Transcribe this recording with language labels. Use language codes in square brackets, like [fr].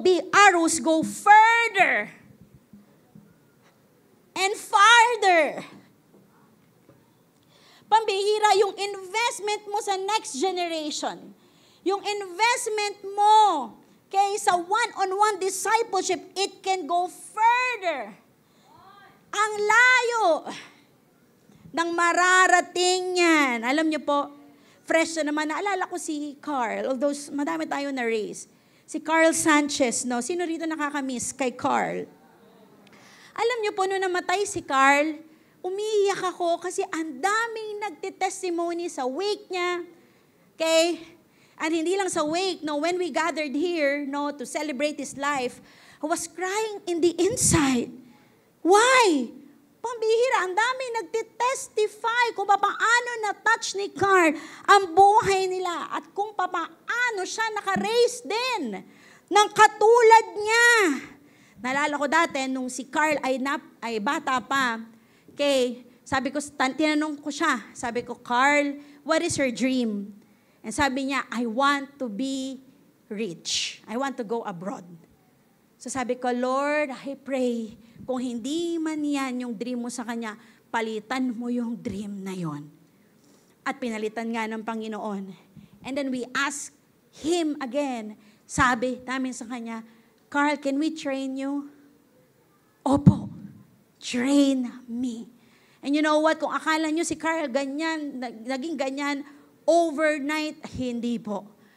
[en] B, arrows go further and farther. [tl] Pambihira yung investment mo sa next generation. Yung investment mo sa one-on-one discipleship, [en] it can go further. [tl] Ang layo ng mararating yan. Alam niyo po, fresh na naman, naalala ko si Carl, although madami tayo na race. Si Carl Sanchez, no? Sino rito nakakamiss kay Carl? Alam niyo po, nung namatay si Carl, umiiyak ako kasi ang daming nagtitestimony sa wake niya. Okay? And hindi lang sa wake, no? [en] When we gathered here, no, to celebrate his life, I was crying in the inside. Why? [tl] Pambihira, ang dami nagtitestify kung paano na-touch ni Carl ang buhay nila at kung paano siya naka-raise din ng katulad niya. Naalala ko dati, nung si Carl ay bata pa, sabi ko, tinanong ko siya, sabi ko, Carl, [en] what is your dream? And [tl] sabi niya, [en] I want to be rich. I want to go abroad. [tl] So sabi ko, Lord, I pray, kung hindi man yan yung dream mo sa Kanya, palitan mo yung dream na yon. At pinalitan nga ng Panginoon. [en] And then we ask Him again. [tl] Sabi namin sa Kanya, Carl, [en] can we train you? [tl] Opo, train me. [en] And you know what? [tl] Kung akala nyo si Carl ganyan, naging ganyan, overnight, hindi po.